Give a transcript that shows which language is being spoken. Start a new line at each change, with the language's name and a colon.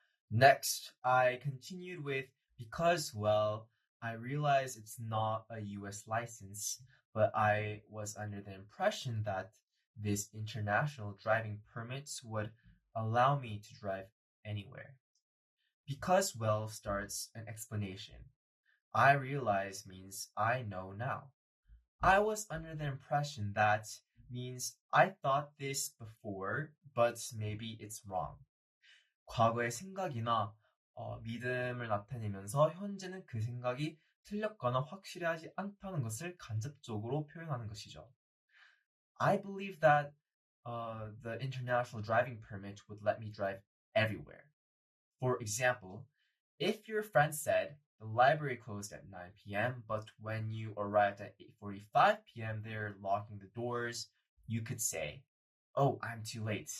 English: Next, I continued with because, well, I realize it's not a US license, but I was under the impression that this international driving permits would allow me to drive anywhere. Because, well, starts an explanation. I realize means I know now. I was under the impression that means I thought this before, but maybe it's wrong.
Korean: 과거의 생각이나 믿음을 나타내면서 현재는 그 생각이 틀렸거나 확실하지 않다는 것을 간접적으로 표현하는 것이죠.
English: I believe that the international driving permit would let me drive everywhere. For example, if your friend said the library closed at 9 p.m., but when you arrived at 8:45 p.m., they're locking the doors, you could say, oh, I'm too late.